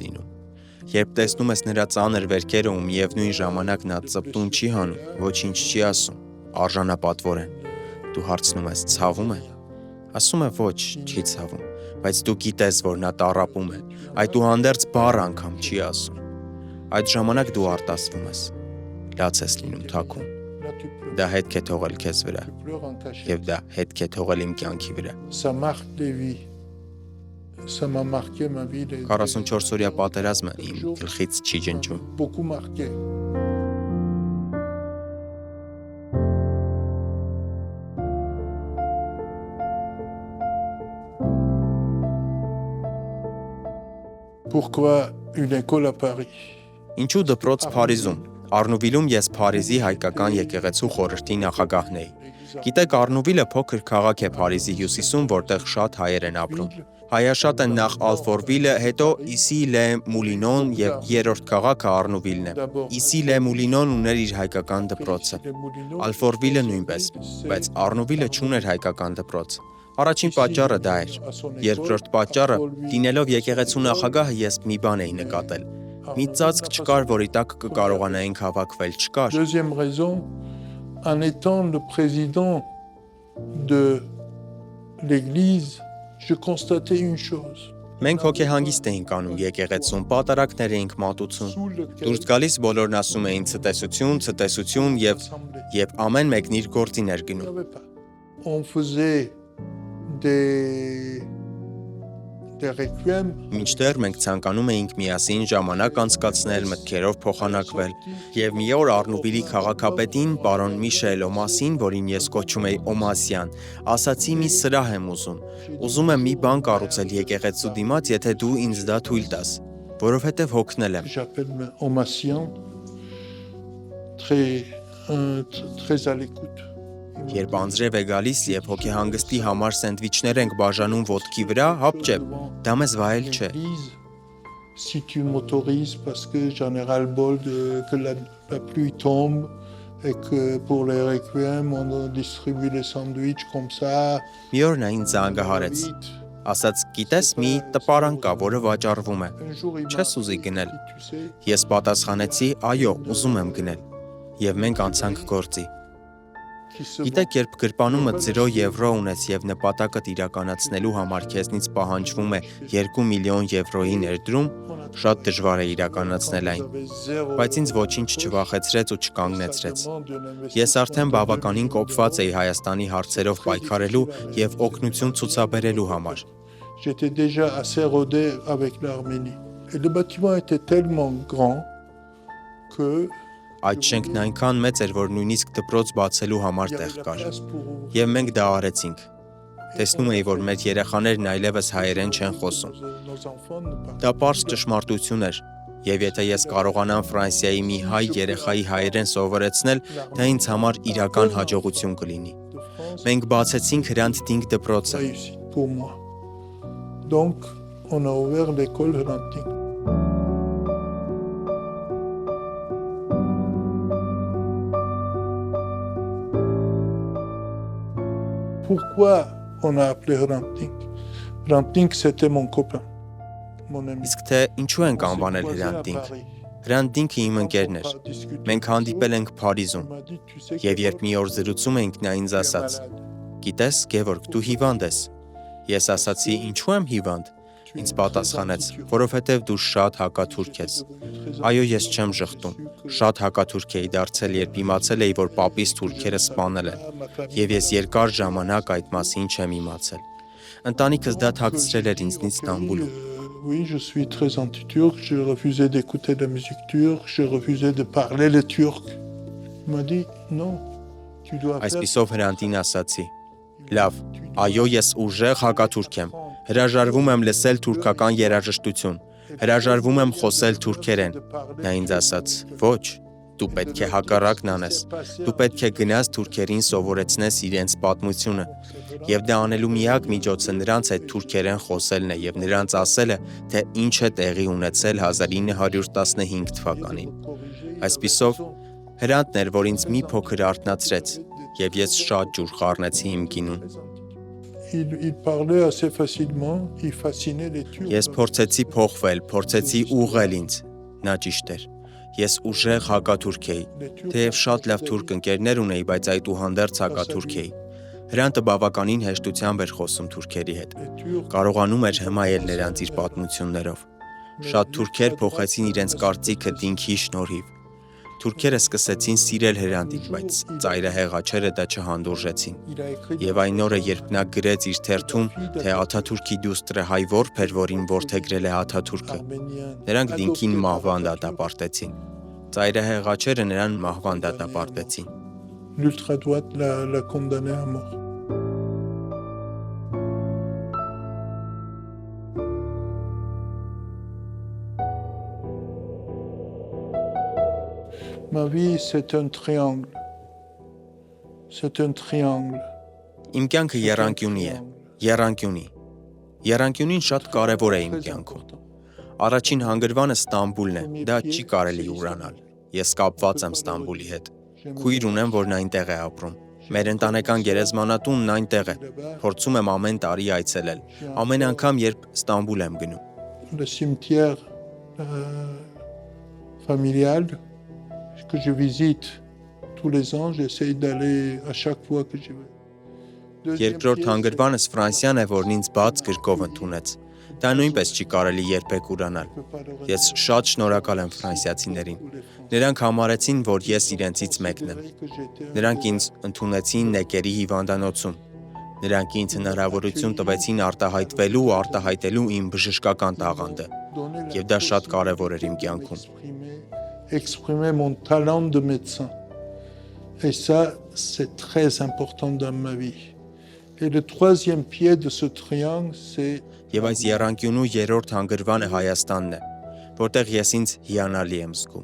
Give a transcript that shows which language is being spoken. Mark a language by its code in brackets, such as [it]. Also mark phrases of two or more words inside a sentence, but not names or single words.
[hy] լինում։ Երբ տեսնում ես նրա ծանր վերքերը ու միևնույն ժամանակ նա ծպտուն չի հանում, ոչինչ չի ասում, արժանապատվորեն, դու հարցնում ես ցավում է։ Ասում է ոչ, չի ցավում, բայց դու գիտես, որ նա տառապում է, այդուհանդերձ բառ անգամ չի ասում։ Այդ ժամանակ դու արտասվում ես, լաց ես լինում թաքուն։ Դա հետք է թողել քեզ վրա, եւ դա հետք է թողել իմ կյանքի վրա։ [fr] Ça marque des vies. Ça m'a marqué ma vie. [hy] 44-օրյա պատերազմը իմ գլխից չի ջնջում։ [fr] Beaucoup marqué. Pourquoi une école à Paris? [hy] Ինչու դպրոց Փարիզում։ Արնուվիլում ես Փարիզի հայկական եկեղեցու խորհրդի նախագահն էի։ Գիտեք, Արնուվիլը փոքր քաղաք է Փարիզի հյուսիսում, որտեղ շատ հայեր են ապրում։ Հայաշատ են նախ Ալֆորվիլը, հետո Իսի-լե-Մուլինոն եւ երրորդ քաղաքը Արնուվիլն է։ Իսի-լե-Մուլինոն ուներ իր հայկական դպրոցը։ Ալֆորվիլը նույնպես, բայց Արնուվիլը չուներ հայկական դպրոց։ Առաջին պատճառը դա էր։ Երկրորդ պատճառը, լինելով եկեղեցու նախագահը, ես մի բան էի նկատել։ Մի ծածկ չկար, որի տակ կկարողանայինք հավաքվել, չկար։ [fr] Deuxième raison, en étant le président de l'église, je constatais une chose. [hy] Մենք հոգեհանգիստ էինք անում եկեղեցում, պատարակներ էինք մատուցում։ Դուրս գալիս բոլորն ասում էին ցտեսություն եւ ամեն մեկն իր գործին էր գնում։ [fr] On faisait des requiem. [hy] Մինչդեռ մենք ցանկանում էինք միասին ժամանակ անցկացնել, մտքերով փոխանակվել, եւ մի օր Արնուվիլի քաղաքապետին, պարոն Միշել Օմասին, որին ես կոչում էի Օմասյան, ասացի մի սրահ եմ ուզում։ Ուզում եմ մի բան կառուցել եկեղեցու դիմաց, եթե դու ինձ դա թույլ տաս, որովհետեւ հոգնել եմ։ [fr] J'appelle Omassian, très à l'écoute. [hy] Երբ անձրև է գալիս եւ հոգեհանգստի համար սենդվիչներ ենք բաժանում ոտքի վրա, հապճեպ, դա մեզ վայել չէ։ [fr] Si tu m'autorises parce que j'en ai ras-le-bol que la pluie tombe, et que pour les requiem, on distribue les sandwichs comme ça. [hy] Մի օր նա ինձ զանգահարեց։ Ասաց, գիտես, մի տպարան կա, որը վաճառվում է։ Չես ուզի գնել։ Ես պատասխանեցի, այո, ուզում եմ գնել։ Եվ մենք անցանք գործի։ Գիտեք, երբ գրպանումը 0 եվրո ունես եւ նպատակդ իրականացնելու համար քեզնից պահանջվում է 2 միլիոն եվրոյի ներդրում, շատ դժվար է իրականացնել այն։ Բայց ինձ ոչինչ չվախեցրեց ու չկանգնեցրեց։ Ես արդեն բավականին կոփված էի Հայաստանի հարցերով պայքարելու եւ օգնություն ցուցաբերելու համար։ [fr] J'étais déjà assez rodé avec l'Arménie. Et le bâtiment était tellement grand que [hy] Այդ շենքն այնքան մեծ էր, որ նույնիսկ դպրոց բացելու համար տեղ կար։ Եվ մենք դա արեցինք։ Տեսնում էի, որ մեր երեխաներն այլևս հայերեն չեն խոսում։ Դա պարզ ճշմարտություն էր, եւ եթե ես կարողանամ Ֆրանսիայի մի հայ երեխայի հայերեն սովորեցնել, դա ինձ համար իրական հաջողություն կլինի։ Մենք բացեցինք Hrant Dink դպրոցը։ [fr] pour moi. Donc, on a ouvert l'école Hrant Dink. Pourquoi on a appelé Hrant Dink? Hrant Dink, c'était mon copain, mon ami. [hy] Իսկ թե ինչու ենք անվանել Hrant Dink։ Hrant Dink-ը իմ ընկերն էր։ Մենք հանդիպել ենք Փարիզում։ Եվ երբ մի օր զրուցում էինք, նա ինձ ասաց. «Գիտես, Գևորգ, դու հիվանդ ես»։ Ես ասացի. «Ինչու եմ հիվանդ»։ Ինձ պատասխանեց. «Որովհետև դու շատ հակաթուրք ես»։ Այո, ես չեմ ժխտում։ Շատ հակաթուրք էի դարձել, երբ իմացել էի, որ պապիս թուրքերը սպանել են։ Եվ ես երկար ժամանակ այդ մասին չեմ իմացել։ Ընտանիքս դա թաքցրել էր ինձնից Ստամբուլում։ [fr] Oui, je suis très anti-turc, je refusais d'écouter la musique turque, je refusais de parler le turc. Il m'a dit non, tu dois faire. [hy] Այսպիսով Հրանտին ասացի. Լավ, այո, ես ուժեղ հակաթուրք եմ։ Հրաժարվում եմ լսել թուրքական երաժշտություն։ Հրաժարվում եմ խոսել թուրքերեն։ Նա ինձ ասաց. «Ոչ, դու պետք է հակառակն անես։ Դու պետք է գնաս թուրքերին սովորեցնես իրենց պատմությունը։ Եվ դա անելու միակ միջոցը նրանց հետ թուրքերեն խոսելն է եւ նրանց ասելը, թե ինչ է տեղի ունեցել 1915 թվականին»։ Այսպիսով Հրանտն էր, որ ինձ մի փոքր արթնացրեց, եւ ես շատ ջուր խառնեցի իմ գինուն։ [fr] Il parlait assez facilement, il fascinait les Turcs. [hy] Ես փորձեցի փոխվել, փորձեցի ուղղել ինձ։ Նա ճիշտ էր։ Ես ուժեղ հակաթուրք էի։ Թեև շատ լավ թուրք ընկերներ ունեի, բայց այդուհանդերձ հակաթուրք էի։ Հրանտը բավականին հեշտությամբ էր խոսում թուրքերի հետ։ Կարողանում էր հմայել նրանց իր պատմություններով։ Շատ թուրքեր փոխեցին իրենց կարծիքը Դինքի շնորհիվ։ Թուրքերը սկսեցին սիրել Հրանտին, բայց ծայրահեղ աչերը դա չհանդուրժեցին։ Եվ այն օրը, երբ նա գրեց իր թերթում, թե Աթաթուրքի դուստրը հայ որբ էր, որին որդեգրել է Աթաթուրքը, նրանք Դինքին մահվան դատապարտեցին։ Ծայրահեղ աչերը նրան մահվան դատապարտեցին։ [fr] L'ultra-droite l'a condamné à mort. Ma vie, c'est un triangle. C'est un triangle. [hy] Իմ կյանքը եռանկյունի է։ Եռանկյունի։ Եռանկյունին շատ կարևոր է իմ կյանքում։ Առաջին հանգրվանը Ստամբուլն է։ Դա չի կարելի ուրանալ։ Ես կապված եմ Ստամբուլի հետ։ Քույր ունեմ, որն այնտեղ է ապրում։ Մեր ընտանեկան գերեզմանատունն այնտեղ է։ Փորձում եմ ամեն տարի այցելել։ Ամեն անգամ, երբ Ստամբուլ եմ գնում։ [fr] Le cimetière familial que je visite tous les ans, j'essaye d'aller à chaque fois que je vais. [hy] Երկրորդ հանգրվանս Ֆրանսիան է, որն ինձ բաց գրկով ընդունեց։ Դա նույնպես չի կարելի երբեք ուրանալ։ Ես շատ շնորհակալ եմ ֆրանսիացիներին։ Նրանք համարեցին, որ ես իրենցից մեկն եմ։ Նրանք ինձ ընդունեցին Նեկերի հիվանդանոցում։ Նրանք ինձ հնարավորություն տվեցին արտահայտվելու ու արտահայտելու իմ բժշկական տաղանդը։ Եվ դա շատ կարևոր էր իմ կյանքում։ [fr] Exprimer mon talent de médecin. Et ça, c'est très important dans ma vie. Et le troisième pied de ce triangle, c'est [hy] Եվ այս եռանկյունու երրորդ հանգրվանը Հայաստանն է, որտեղ ես ինձ հիանալի եմ զգում։